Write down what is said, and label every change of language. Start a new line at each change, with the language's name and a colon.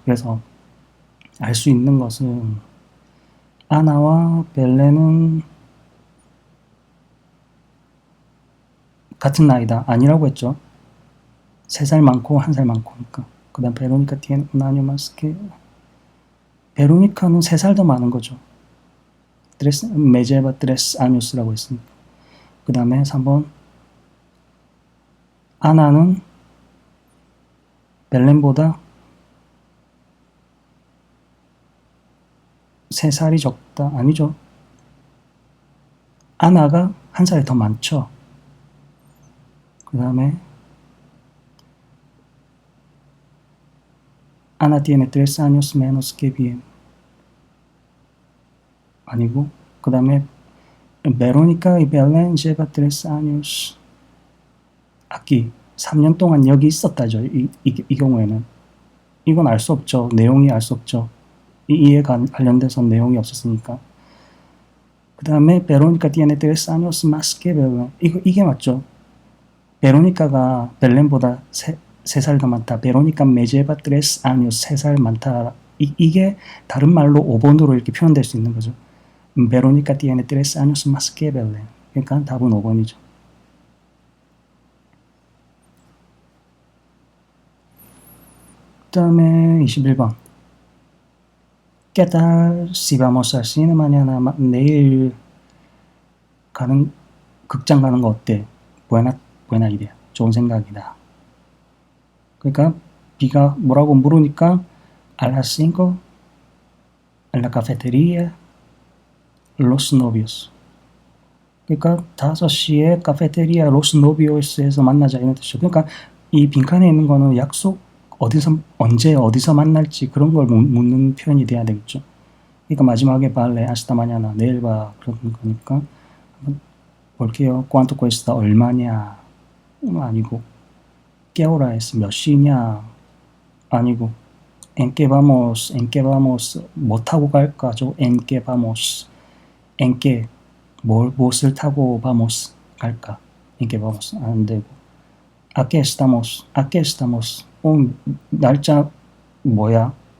Korean: 그래서 알 수 있는 것은 아나와 벨레는 같은 나이다. 아니라고 했죠. 3살 많고 1살 많고니까. 그 다음 베로니카 tiene un año más que 베로니카는 3살 더 많은 거죠.
Spanish: me lleva 3 años 라고 했으니까.
Korean: 그 다음에 3번 아나는 벨렌보다 3살이 적다. 아니죠. 아나가 1살이 더 많죠.
Spanish: 그 다음에 Ana tiene 3 años menos que bien. 아니고 그 다음에 Verónica y Belén lleva 3 años aquí.
Korean: 3년 동안 여기 있었다죠. 이 경우에는. 이건 알 수 없죠. 내용이 알 수 없죠. 이에 관련돼서 내용이 없었으니까.
Spanish: 그 다음에 Verónica tiene 3 años más que Belén.
Korean: 이게 맞죠. 베로니카가 벨렌보다 3살 더 많다. 베로니카 me lleva 3 años 3살 많다. 이게 다른 말로 5번으로 이렇게 표현될 수 있는 거죠.
Spanish: 베로니카 tiene 3 años más que Belén.
Korean: 그러니까 답은 5번이죠. 그 다음에 21번.
Spanish: ¿Qué tal si vamos al cine mañana?
Korean: 내일 극장 가는 거 어때? buena idea. 좋은 생각이다.
Spanish: 그러니까 B가 뭐라고 물으니까 a las 5 en la cafetería los novios.
Korean: 그러니까 5시에 카페테리아 로스 노비오스에서 만나자 이런 뜻이죠. 그러니까 이 빈칸에 있는 거는 약속 언제 어디서 만날지 그런 걸 묻는 표현이 돼야 되겠죠. 그러니까 마지막에 발레 hasta mañana 내일 봐 그런 거니까 한번 볼게요.
Spanish: cuánto cuesta 얼마냐 아니고 qué hora es 몇 시냐 아니고 en qué vamos, 뭐 타고 갈까죠? en qué vamos, en qué, 무엇을 타고 vamos, 갈까? en qué vamos, 안 되고. a qué estamos, 날짜 뭐야?